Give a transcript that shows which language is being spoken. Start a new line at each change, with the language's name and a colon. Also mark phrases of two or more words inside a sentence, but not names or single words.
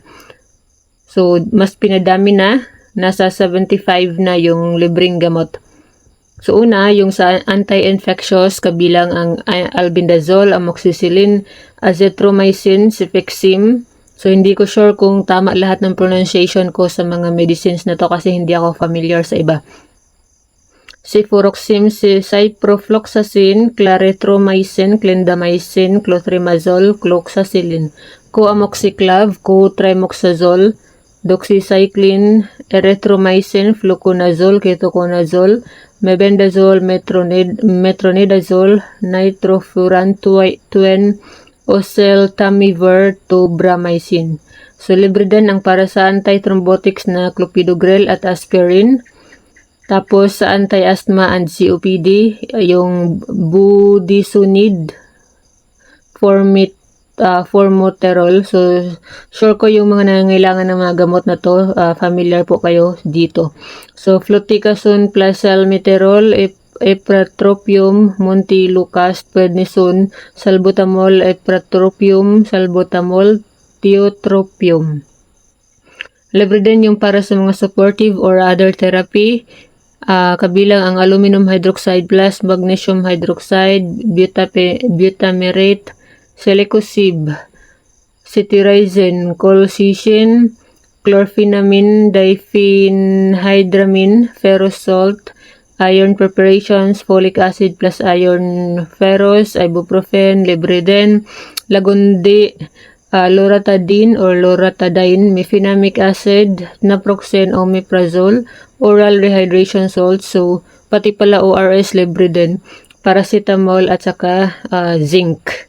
Filipino: So mas pinadami na, nasa 75 na yung libreng gamot. So una, yung sa anti-infectious kabilang ang albendazole, amoxicillin, azithromycin, cefixime. So hindi ko sure kung tama lahat ng pronunciation ko sa mga medicines na to kasi hindi ako familiar sa iba. Cefuroxime, ciprofloxacin, clarithromycin, clindamycin, clotrimazole, cloxacillin, coamoxiclav, cotrimoxazole, doxycycline, erythromycin, fluconazole, ketoconazole, mebendazole, metronidazole, nitrofurantoin, oseltamivir, tobramycin. So libre din ang para sa antithrombotics na clopidogrel at aspirin. Tapos sa
English: anti-asthma and COPD,
Filipino: yung budesonide, formoterol. So sure ko yung mga nangangailangan ng mga gamot na to, familiar po kayo dito. So fluticasone plus salmeterol, epratropium, montelukast, prednisone, salbutamol, epratropium, salbutamol, tiotropium. Libre din yung para sa mga
English: supportive or other therapy,
Filipino: kabilang ang aluminum hydroxide
English: plus magnesium hydroxide, butamirate, selecosib, cetirizine, colchicine, chlorpheniramine, diphenhydramine, ferrous salt, iron preparations, folic acid plus iron ferrous,
Filipino: ibuprofen, libre din, lagundi, loratadine or loratadine, mefenamic acid, naproxen, omeprazole, oral rehydration salt, so pati pala ORS libre din, paracetamol at saka zinc.